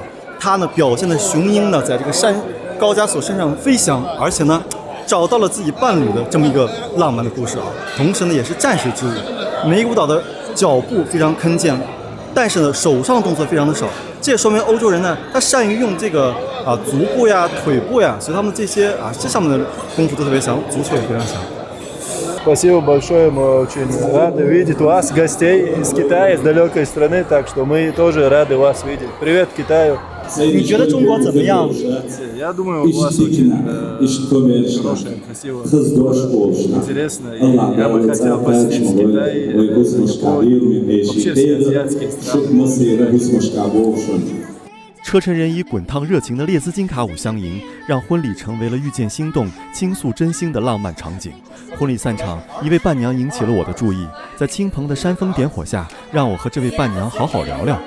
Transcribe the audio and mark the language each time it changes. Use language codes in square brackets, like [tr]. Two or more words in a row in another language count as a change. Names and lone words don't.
[zh] 它呢表现的雄鹰呢在这个高加索山上飞翔，而且呢找到了自己伴侣的这么一个浪漫的故事啊。同时呢也是战士之舞，每一个舞蹈的脚步非常铿健，但是呢手上动作非常的少。这也说明欧洲人呢，他善于用这个足部呀、腿部呀，所以他们这些这上面的功夫都特别强，足球也非常强。 [ru] Спасибо большое, мы очень рады видеть вас, гостей из Китая, из далекой страны, так что мы тоже рады вас видеть. Привет Китаю! [zh] 你觉得中国怎么样？ [ru] Я думаю, у вас очень хорошая, красивая, интересно, и я бы хотел посетить Китай, Японию, вообще все азиатские страны. [zh] 车臣人以滚烫热情的列斯金卡舞相迎，让婚礼成为了遇见心动、倾诉真心的浪漫场景。婚礼散场，一位伴娘引起了我的注意，在亲朋的煽风点火下，让我和这位伴娘好好聊聊。